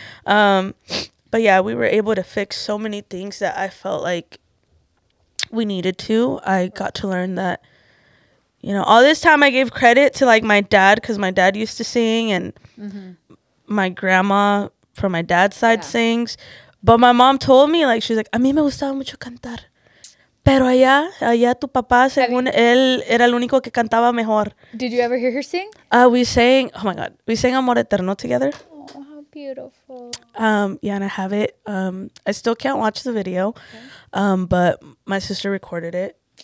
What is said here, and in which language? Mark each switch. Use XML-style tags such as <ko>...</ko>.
<en>But yeah, we were able to fix so many things that I felt like we needed to. I got to learn that, you know, all this time I gave credit to like my dad, because my dad used to sing, and my grandma from my dad's side sings. But my mom told me, like, she's like,</en> <es>a mí me gustaba mucho cantar. Pero allá tu papá, según él, era el único que cantaba mejor.</es> <en>Did you ever hear her sing? We sang, oh my God, we sang Amor Eterno together. Oh, how beautiful. Yeah, and I have it. I still can't watch the video, but my sister recorded it.</en>